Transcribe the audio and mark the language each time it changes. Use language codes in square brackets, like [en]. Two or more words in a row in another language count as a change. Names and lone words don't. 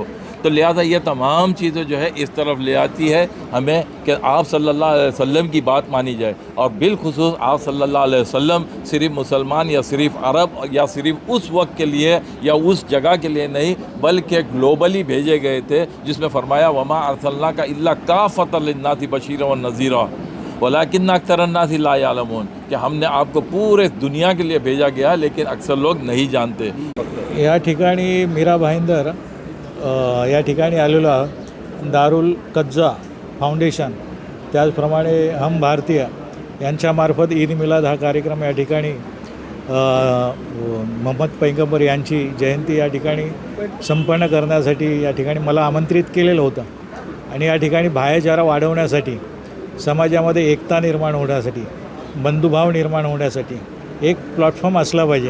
[ur] تو لہذا یہ تمام چیزیں جو ہے اس طرف لے آتی ہے ہمیں کہ آپ [ar] صلی اللہ علیہ وسلم [ur] کی بات مانی جائے، اور بالخصوص آپ [ar] صلی اللہ علیہ وسلم [ur] صرف مسلمان یا صرف عرب یا صرف اس وقت کے لیے یا اس جگہ کے لیے نہیں بلکہ گلوبلی بھیجے گئے تھے، جس میں فرمایا [ar] وما ارسلناک الا کافۃ للناس بشیرا ونذیرا ولکن اکثر الناس لا یعلمون، [ur] کہ ہم نے آپ کو پورے دنیا کے لیے بھیجا گیا لیکن اکثر لوگ نہیں جانتے۔ [mr] या ठिकाणी मीरा भाईंदर या ठिकाणी आलेलो आहोत। दारुल कज्जा फाउंडेशन, त्याचप्रमाणे हम भारतीय यांच्यामार्फत ईद मिलाद हा कार्यक्रम या ठिकाणी मोहम्मद पैगंबर यांची जयंती या ठिकाणी संपन्न करण्यासाठी या ठिकाणी मला आमंत्रित केलेलं होतं, आणि या ठिकाणी भाईचारा वाढवण्यासाठी, समाजामध्ये एकता निर्माण होण्यासाठी, बंधुभाव निर्माण होण्यासाठी एक प्लॅटफॉर्म असला पाहिजे।